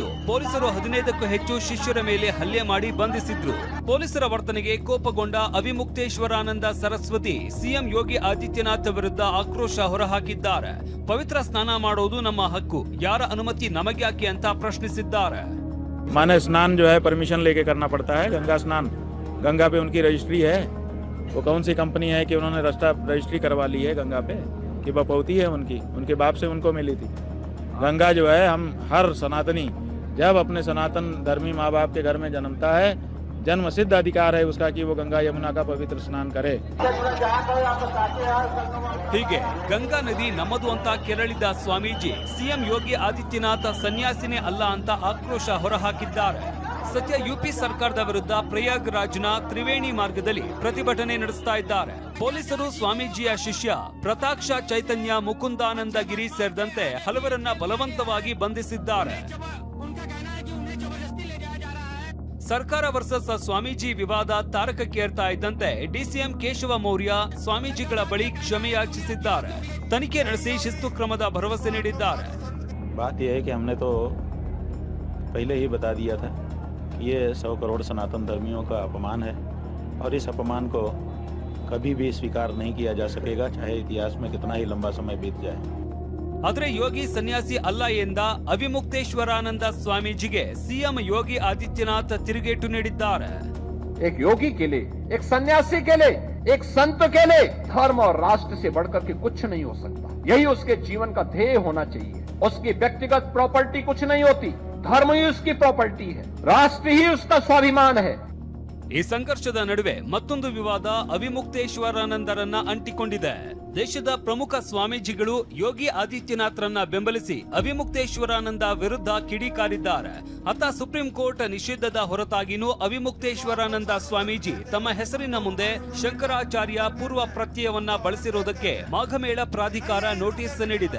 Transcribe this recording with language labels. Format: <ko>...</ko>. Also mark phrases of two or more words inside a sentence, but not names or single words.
<kn>ಪೊಲೀಸರು 15ಕ್ಕೂ ಹೆಚ್ಚು ಶಿಷ್ಯರ ಮೇಲೆ ಹಲ್ಲೆ ಮಾಡಿ ಬಂಧಿಸಿದ್ರು. ಪೊಲೀಸರ ವರ್ತನೆಗೆ ಕೋಪಗೊಂಡ ಅವಿಮುಕ್ತೇಶ್ವರಾನಂದ ಸರಸ್ವತಿ ಸಿಎಂ ಯೋಗಿ ಆದಿತ್ಯನಾಥ್ ವಿರುದ್ಧ ಆಕ್ರೋಶ ಹೊರಹಾಕಿದ್ದಾರೆ. ಪವಿತ್ರ ಸ್ನಾನ ಮಾಡೋದು ನಮ್ಮ ಹಕ್ಕು, ಯಾರ ಅನುಮತಿ ನಮಗ್ಯಾಕೆ ಅಂತ ಪ್ರಶ್ನಿಸಿದ್ದಾರೆ.</kn> <hi>माने स्नान जो है परमिशन लेके करना पड़ता है। गंगा स्नान, गंगा पे उनकी रजिस्ट्री है। वो कौन सी कंपनी है कि उन्होंने रजिस्ट्री करवा ली है गंगा पे कि बपौती है उनके बाप से उनको मिली थी। गंगा जो है, हम हर सनातनी जब अपने सनातन धर्मी माँ बाप के घर में जन्मता है, जन्म सिद्ध अधिकार है उसका कि वो गंगा यमुना का पवित्र स्नान करे।</hi> <kn>ಹೀಗೆ ಗಂಗಾ ನದಿ ನಮ್ಮದು ಅಂತ ಕೆರಳಿದ ಸ್ವಾಮೀಜಿ ಸಿಎಂ ಯೋಗಿ ಆದಿತ್ಯನಾಥ್ ಸನ್ಯಾಸಿನೇ ಅಲ್ಲ ಅಂತ ಆಕ್ರೋಶ ಹೊರಹಾಕಿದ್ದಾರೆ. ಸದ್ಯ ಯುಪಿ ಸರ್ಕಾರದ ವಿರುದ್ಧ ಪ್ರಯಾಗ್ರಾಜ್ನ ತ್ರಿವೇಣಿ ಮಾರ್ಗದಲ್ಲಿ ಪ್ರತಿಭಟನೆ ನಡೆಸ್ತಾ ಇದ್ದಾರೆ. ಪೊಲೀಸರು ಸ್ವಾಮೀಜಿಯ ಶಿಷ್ಯ ಪ್ರತಾಕ್ಷ ಚೈತನ್ಯ ಮುಕುಂದಾನಂದ ಗಿರಿ ಸೇರಿದಂತೆ ಹಲವರನ್ನ ಬಲವಂತವಾಗಿ ಬಂಧಿಸಿದ್ದಾರೆ. ಸರ್ಕಾರ ವರ್ಸಸ್ ಸ್ವಾಮೀಜಿ ವಿವಾದ ತಾರಕಕ್ಕೇರ್ತಾ ಇದ್ದಂತೆ ಡಿಸಿಎಂ ಕೇಶವ ಮೌರ್ಯ ಸ್ವಾಮೀಜಿಗಳ ಬಳಿ ಕ್ಷಮೆಯಾಚಿಸಿದ್ದಾರೆ. ತನಿಖೆ ನಡೆಸಿ ಶಿಸ್ತು ಕ್ರಮದ ಭರವಸೆ ನೀಡಿದ್ದಾರೆ.</kn> <hi>बात यह है कि हमने तो पहले ही बता दिया था कि ये 100 करोड़ सनातन धर्मियों का अपमान है और इस अपमान को कभी भी स्वीकार नहीं किया जा सकेगा, चाहे इतिहास में कितना ही लंबा समय बीत जाए.</hi> <kn>ಆದರೆ ಯೋಗಿ ಸನ್ಯಾಸಿ ಅಲ್ಲ ಎಂದ ಅವಿಮುಕ್ತೇಶ್ವರಾನಂದ ಸ್ವಾಮೀಜಿಗೆ ಸಿಎಂ ಯೋಗಿ ಆದಿತ್ಯನಾಥ್ ತಿರುಗೇಟು ನೀಡಿದ್ದಾರೆ.</kn> <hi>एक योगी के लिए, एक सन्यासी के लिए, एक संत के लिए धर्म और राष्ट्र से बढ़कर के कुछ नहीं हो सकता. यही उसके जीवन का ध्येय होना चाहिए. उसकी व्यक्तिगत प्रॉपर्टी कुछ नहीं होती, धर्म ही उसकी प्रॉपर्टी है, राष्ट्र ही उसका स्वाभिमान है.</hi> <kn>ಈ ಸಂಘರ್ಷದ ನಡುವೆ ಮತ್ತೊಂದು ವಿವಾದ ಅವಿಮುಕ್ತೇಶ್ವರಾನಂದರನ್ನ ಅಂಟಿಕೊಂಡಿದೆ. ದೇಶದ ಪ್ರಮುಖ ಸ್ವಾಮೀಜಿಗಳು ಯೋಗಿ ಆದಿತ್ಯನಾಥ್ರನ್ನ ಬೆಂಬಲಿಸಿ ಅವಿಮುಕ್ತೇಶ್ವರಾನಂದ ವಿರುದ್ಧ ಕಿಡಿಕಾರಿದ್ದಾರೆ. ಅತ್ತ ಸುಪ್ರೀಂ ಕೋರ್ಟ್ ನಿಷೇಧದ ಹೊರತಾಗಿನೂ ಅವಿಮುಕ್ತೇಶ್ವರಾನಂದ ಸ್ವಾಮೀಜಿ ತಮ್ಮ ಹೆಸರಿನ ಮುಂದೆ ಶಂಕರಾಚಾರ್ಯ ಪೂರ್ವ ಪ್ರತ್ಯಯವನ್ನ ಬಳಸಿರುವುದಕ್ಕೆ ಮಾಘಮೇಳ ಪ್ರಾಧಿಕಾರ ನೋಟಿಸ್ ನೀಡಿದೆ.</kn>